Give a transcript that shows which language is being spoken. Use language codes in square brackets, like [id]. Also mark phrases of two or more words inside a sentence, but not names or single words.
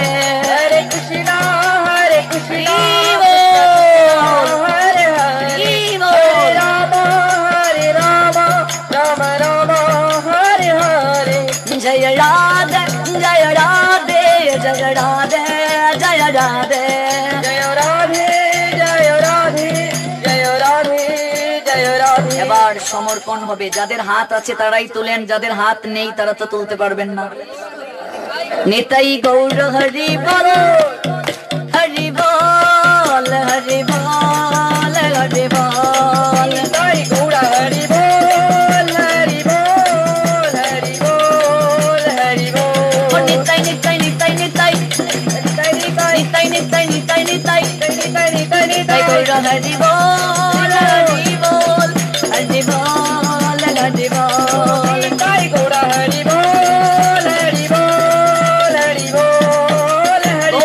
[sa] Hare Krishna Hare Krishna Hare Hare Hare Rama Rama Rama Hare Hare Jaya Radhe Jaya Radhe Jaya Radhe Jaya Radhe Jaya Radhe Jaya Radhe Jaya Radhe Jaya Radhe [bn] এবার সমর্পণ হবে যাদের হাত আছে তারাই তুলেন যাদের হাত নেই তারা তো তুলতে পারবেন না [sa] নিতাই গৌর হরি বল হরি বল হরি বল হরি বল [bn] নিতাই গৌর হরি বল হরি বল হরি বল হরি বল নিতাই নিতাই নিতাই নিতাই Nitai Nitai নিতাই নিতাই নিতাই নিতাই Nitai Nitai নিতাই Nitai গৌর হরি বল হরি বল হরি বল হরি বল নিতাই গৌর হরি বল হরি বল হরি বল হরি